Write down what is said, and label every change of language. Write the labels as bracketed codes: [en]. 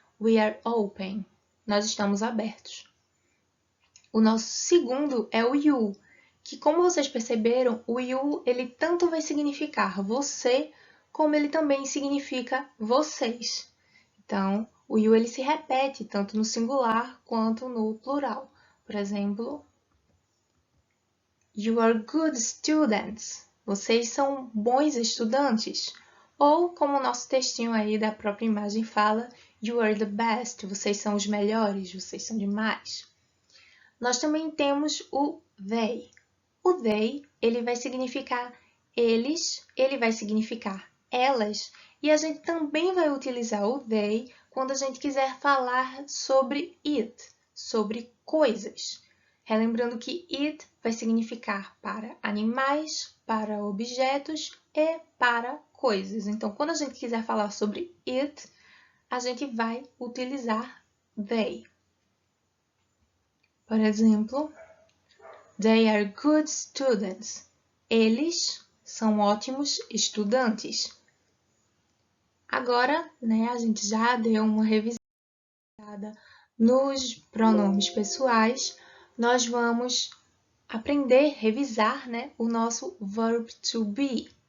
[en] We are open. [pt] Nós estamos abertos. O nosso segundo é o you, que como vocês perceberam, o you ele tanto vai significar você, como ele também significa vocês. Então, o you ele se repete tanto no singular quanto no plural. Por exemplo, [en] you are good students. [pt] Vocês são bons estudantes. Ou, como o nosso textinho aí da própria imagem fala, [en] you are the best. [pt] Vocês são os melhores, vocês são demais. Nós também temos o they. O they, ele vai significar eles, ele vai significar elas, e a gente também vai utilizar o they quando a gente quiser falar sobre it, sobre coisas. Relembrando que it vai significar para animais, para objetos e para coisas. Então, quando a gente quiser falar sobre it, a gente vai utilizar they. Por exemplo, [en] they are good students. [pt] Eles são ótimos estudantes. Agora, a gente já deu uma revisada nos pronomes pessoais. Nós vamos aprender, revisar, o nosso verb to be.